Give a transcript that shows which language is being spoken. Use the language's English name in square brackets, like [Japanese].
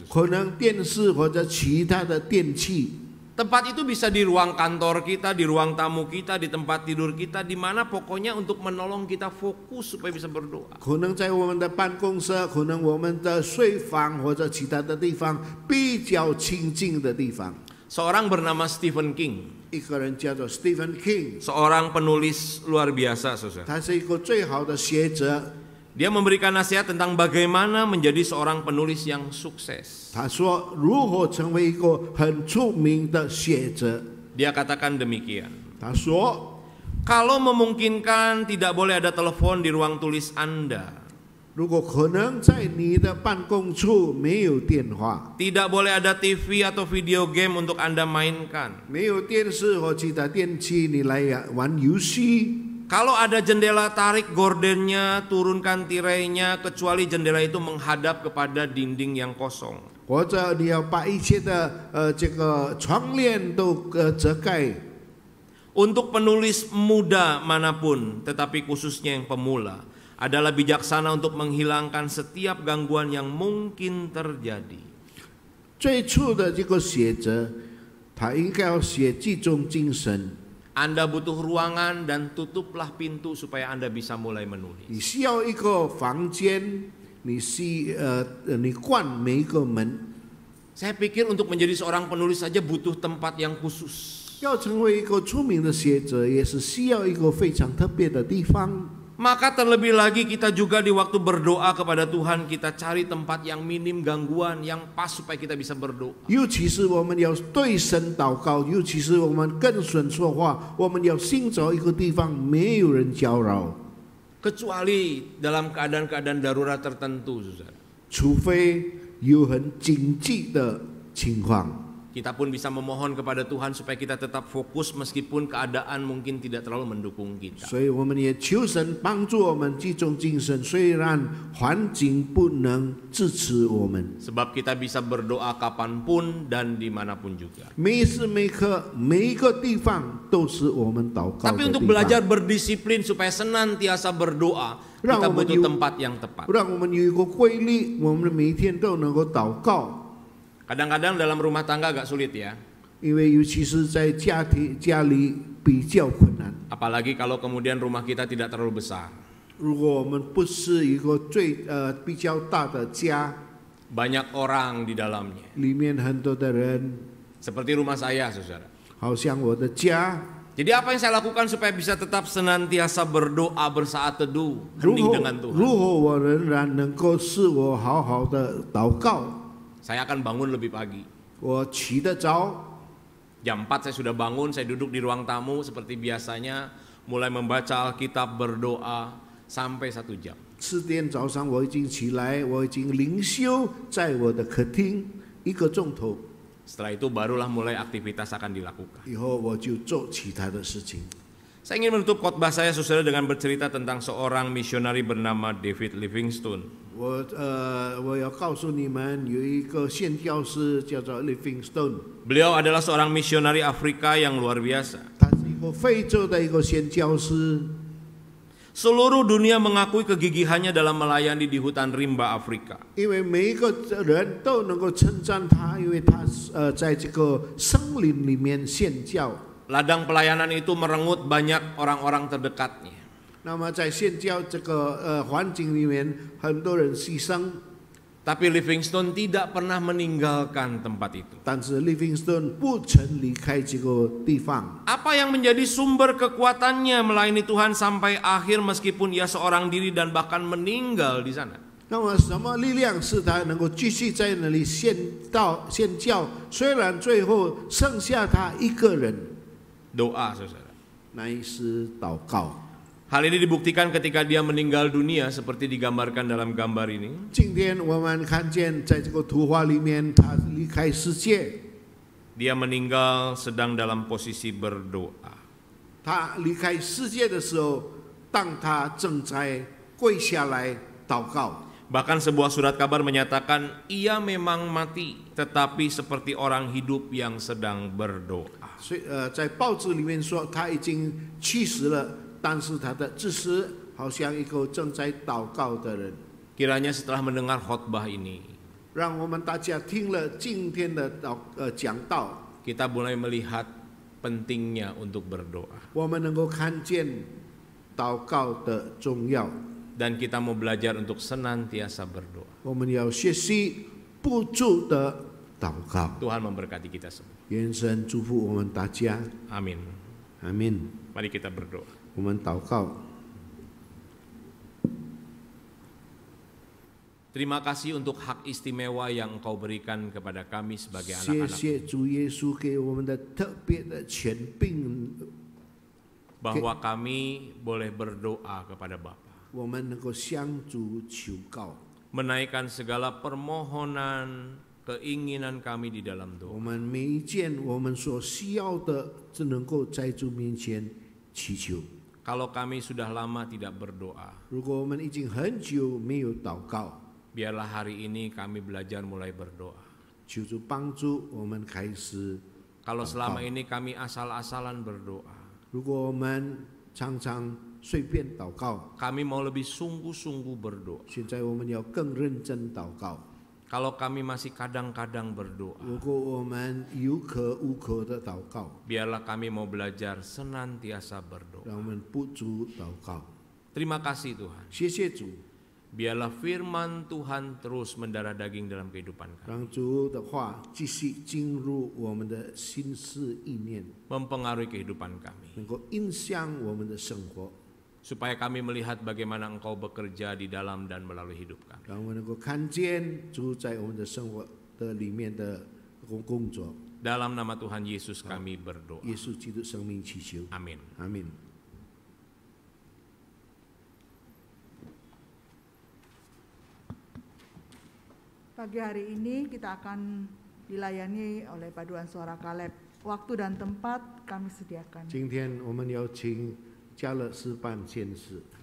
[Chinese] 可能电视或者其他的电器。 [Indonesian] Tempat itu bisa di ruang kantor kita, di ruang tamu kita, di tempat tidur kita, di mana pokoknya untuk menolong kita fokus supaya bisa berdoa. [Chinese] 可能在我们的办公室，可能我们的睡房或者其他的地方比较清静的地方。 [Indonesian] Seorang bernama Stephen King, [Chinese] 一个人叫做 Stephen King， [Indonesian] seorang penulis luar biasa, saudara. [Chinese] 他是一个最好的学者。 [Indonesian] Dia memberikan nasihat tentang bagaimana menjadi seorang penulis yang sukses. [Chinese] 他说如何成为一个很出名的学者。 [Indonesian] Dia katakan demikian. [Chinese] 他说， [Indonesian] Kalau memungkinkan tidak boleh ada telepon di ruang tulis Anda. [Chinese] 如果可能在你的办公处没有电话， [Indonesian] Tidak boleh ada TV atau video game untuk Anda mainkan. [Chinese] 没有电视或其他电器，你来玩游戏。 [Indonesian] Kalau ada jendela, tarik gordennya, turunkan tirainya, kecuali jendela itu menghadap kepada dinding yang kosong. [Chinese] 或者你要把一切的这个窗帘都遮盖。 [Indonesian] Untuk penulis muda manapun, tetapi khususnya yang pemula, adalah bijaksana untuk menghilangkan setiap gangguan yang mungkin terjadi. [Chinese] 最初的这个学者，他应该要写集中精神。 [Indonesian] Anda butuh ruangan dan tutuplah pintu supaya Anda bisa mulai menulis. [Chinese] 你需要一个房间，你关每一个门。 [Indonesian] Saya pikir untuk menjadi seorang penulis saja butuh tempat yang khusus. [Chinese] 要成为一个出名的学者，也是需要一个非常特别的地方。 [Indonesian] Maka terlebih lagi kita juga di waktu berdoa kepada Tuhan, kita cari tempat yang minim gangguan, yang pas supaya kita bisa berdoa. [Chinese] 尤其是我们要对神祷告，尤其是我们跟神说话，我们要寻找一个地方没有人搅扰。 [Indonesian] Kecuali dalam keadaan-keadaan darurat tertentu, saudara. [Chinese] 除非有很紧急的情况。 [Indonesian] Kita pun bisa memohon kepada Tuhan supaya kita tetap fokus meskipun keadaan mungkin tidak terlalu mendukung kita. [Chinese] 所以我们也求神帮助我们集中精神，虽然环境不能支持我们。 [Indonesian] Sebab kita bisa berdoa kapanpun dan dimanapun juga. [Chinese] 每时每刻每一个地方都是我们祷告的 [Indonesian] Tapi [Chinese] 地 [Indonesian] untuk [Chinese] 方。 [Indonesian] belajar berdisiplin supaya senantiasa berdoa, kita butuh tempat yang tepat. [Chinese] 让我们有一个规律，我们每一天都能够祷告。 [Indonesian] Kadang-kadang dalam rumah tangga agak sulit ya. [Chinese] 因为尤其是在家里比较困难。 [Indonesian] Apalagi kalau kemudian rumah kita tidak terlalu besar. [Chinese] 如果我们不是一个比较大的家， [Indonesian] Banyak orang di dalamnya. [Chinese] 里面很多的人， [Indonesian] Seperti rumah saya, saudara. [Chinese] 好像我的家。 [Indonesian] Jadi apa yang saya lakukan supaya bisa tetap senantiasa berdoa bersaat teduh, hening dengan [Chinese] 如 [Indonesian] Tuhan? [Chinese] 何我仍然能够使我好好的祷告？ [Indonesian] Saya akan bangun lebih pagi. [Chinese] 我起得早， [Indonesian] Jam 4 saya sudah bangun, saya duduk di ruang tamu seperti biasanya, mulai membaca Alkitab, berdoa sampai 1 jam. [Chinese] 4点早上我已经起来，我已经灵修在我的客厅1个钟头， [Indonesian] Setelah itu barulah mulai aktivitas akan dilakukan. [Chinese] 以后我就做其他的事情。 [Indonesian] Saya ingin menutup khotbah saya, saudara, dengan bercerita tentang seorang misionari bernama David Livingstone. [Chinese] 我要告诉你们，有一个宣教师叫做 Livingstone， [Indonesian] Beliau adalah seorang misionari Afrika yang luar biasa. [Chinese] 他是一个非洲的一个宣教师。 [Indonesian] Seluruh dunia mengakui kegigihannya dalam melayani di hutan rimba Afrika. [Chinese] 因为每一个人都能够称赞他，因为他在这个森林里面宣教。 [Indonesian] Ladang pelayanan itu merenggut banyak orang-orang terdekatnya. [Chinese] 那么在宣教这个环境里面，很多人牺牲， [Indonesian] Tapi Livingstone tidak pernah meninggalkan tempat itu. [Chinese] 但是 Livingstone 不曾离开这个地方。 [Indonesian] Apa yang menjadi sumber kekuatannya melayani Tuhan sampai akhir meskipun ia seorang diri dan bahkan meninggal di sana? [Chinese] 那么什么力量使他能够继续在那里宣教？虽然最后剩下他一个人， [Indonesian] Doa, saudara. [Chinese] 乃是祷告。 [Indonesian] Hal ini dibuktikan ketika dia meninggal dunia seperti digambarkan dalam gambar ini. [Chinese] 今天我们看见，在这个图画里面，他离开世界， [Indonesian] Dia meninggal sedang dalam posisi berdoa. [Chinese] 他离开世界的时候，当他正在跪下来祷告。 [Indonesian] Bahkan sebuah surat kabar menyatakan ia memang mati, tetapi seperti orang hidup yang sedang berdoa. [Chinese] 所以在报纸里面说他已经去世了，但是他的知识好像一个正在祷告的人。 [Indonesian] Kiranya setelah mendengar khotbah ini, [Chinese] 让我们大家听了今天的讲道， [Indonesian] kita mulai melihat pentingnya untuk berdoa. [Chinese] 我们能够看见祷告的重要。 [Indonesian] Dan kita mau belajar untuk senantiasa berdoa. [Chinese] 我们要学习不住的祷告。 [Indonesian] Tuhan memberkati kita semua. [Chinese] 愿神祝福我们大家， [Indonesian] Amin. [Chinese] 阿门。 [Indonesian] Mari kita berdoa. [Chinese] 我们祷告。 [Indonesian] Terima kasih untuk hak istimewa yang Engkau berikan kepada kami sebagai [Chinese] 谢 [Indonesian] anak-anak. [Chinese] 谢主耶稣给我们的特别的权柄， [Indonesian] Bahwa kami boleh berdoa kepada Bapa. [Chinese] 我们能够向主求告。 [Indonesian] Menaikkan segala permohonan, keinginan kami di dalam [Chinese] 我 [Indonesian] doa. [Chinese] 们每一件我们所需要的，只能够在主面前祈求。 [Indonesian] Kalau kami sudah lama tidak berdoa, [Chinese] 如果我们已经很久没有祷告， [Indonesian] biarlah hari ini kami belajar mulai berdoa. [Chinese] 求主帮助我们开始。 [Indonesian] Kalau selama ini kami asal-asalan berdoa, [Chinese] 如果我们常常随便祷告， [Indonesian] kami mau lebih sungguh-sungguh berdoa. [Chinese] 现在我们要更认真祷告。 [Indonesian] Kalau kami masih kadang-kadang berdoa, [Chinese] 如果我们有可无可的祷告， [Indonesian] biarlah kami mau belajar senantiasa berdoa. [Chinese] 让我们不住祷告。 [Indonesian] Terima kasih Tuhan. [Chinese] 谢谢主， [Indonesian] Biarlah firman Tuhan terus mendarah daging dalam kehidupan kami. [Chinese] 让主的话继续进入我们的心思意念， [Indonesian] Mempengaruhi kehidupan kami. [Chinese] 能够影响我们的生活， [Indonesian] Supaya kami melihat bagaimana Engkau bekerja di dalam dan melalui hidup kami. [Chinese] 让我们能够看见主在我们的生活的里面的工作。 [Indonesian] Dalam nama Tuhan Yesus kami berdoa. [Chinese] 耶稣基督生命祈求， [Indonesian] Amin. [Chinese] 阿门。 [Indonesian] Pagi hari ini kita akan dilayani oleh paduan suara Kaleb. Waktu dan tempat kami sediakan. [Chinese] 今天我们要请加勒斯办先事。